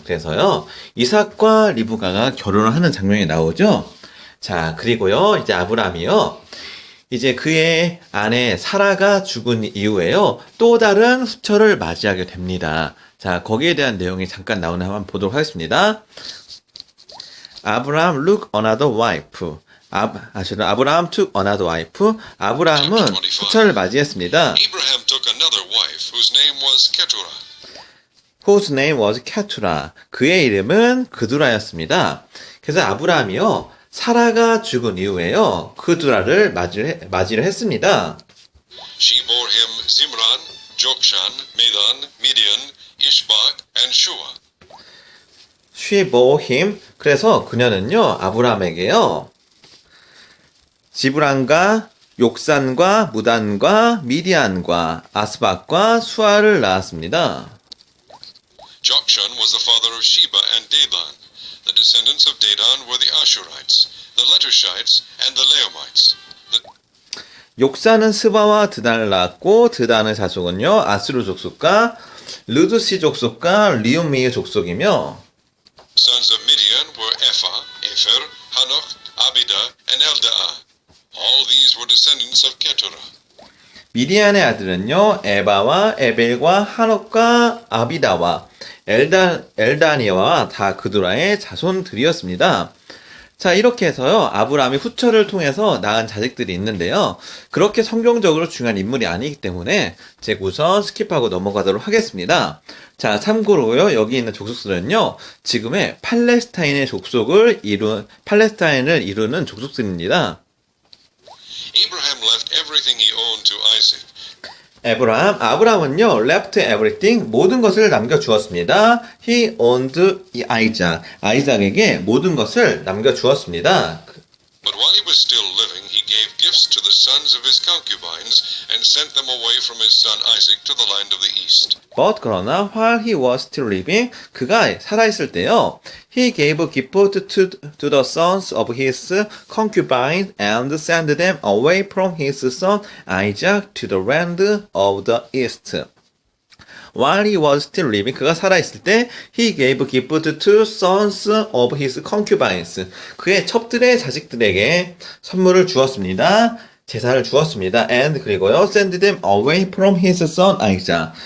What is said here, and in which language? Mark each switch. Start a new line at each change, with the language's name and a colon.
Korean: 그래서요, 이삭과 리브가가 결혼을 하는 장면이 나오죠. 자, 그리고요, 이제 아브라함이요, 이제 그의 아내 사라가 죽은 이후에요, 또 다른 후처를 맞이하게 됩니다. 자, 거기에 대한 내용이 잠깐 나오는 한번 보도록 하겠습니다.
English: 아브라함 look another wife. 아브라함 took another wife.
Korean: 아브라함은 후처를 맞이했습니다.
English: Abraham took another wife whose name was Keturah. Whose name was Keturah.
Korean: 그의 이름은 그두라였습니다. 그래서 아브라함이요, 사라가 죽은 이후에요, 그두라를 맞이를 했습니다.
English: She bore him Zimran, Jokshan, Medan, Midian, Ishbak, and Shua. She bore him.
Korean: 그래서 그녀는요, 아브라함에게요, 지브란과 욕산과 무단과 미디안과 아스박과 수아를 낳았습니다.
English: Jokshan was the father of Sheba and Dedan. The descendants of Dedan were the Ashurites, the Letushites, and the Leomites.
Korean: 욕산은 스바와 드단을 낳았고, 드단의 자손은요, 아스루 족속과 르두시 족속과 리움미의 족속이며,
English: Sons of Midian were Ephah, Epher, Hanoch, Abidah, and Eldaah. All these were descendants of Keturah.
Korean: 미디안의 아들은요, 에바와 에벨과 하녹과 아비다와 엘다니와 다 그두라의 자손들이었습니다. 자, 이렇게 해서요, 아브라함이 후처를 통해서 낳은 자식들이 있는데요, 그렇게 성경적으로 중요한 인물이 아니기 때문에 제가 우선 스킵하고 넘어가도록 하겠습니다. 자, 참고로요, 여기 있는 족속들은요, 지금의 팔레스타인의 팔레스타인을 이루는 족속들입니다.
English: Abraham left everything he owned to Isaac.
Korean: 아브라함은요,
English: left everything,
Korean: 모든 것을 남겨주었습니다.
English: He owned Isaac.
Korean: 아이작에게 모든 것을 남겨주었습니다.
English: But while he was still living, he gave gifts to the sons of his concubines and sent them away from his son Isaac to the land of the east. But
Korean: 그러나
English: while he was still living,
Korean: 그가 살아있을 때요,
English: he gave a gift to the sons of his concubines and sent them away from his son Isaac to the land of the east. While he was still living,
Korean: 그가 살아있을 때,
English: he gave gift to sons of his concubines.
Korean: 그의 첩들의 자식들에게 선물을 주었습니다. 제사를 주었습니다.
English: And
Korean: 그리고요,
English: send them away from his son Isaac.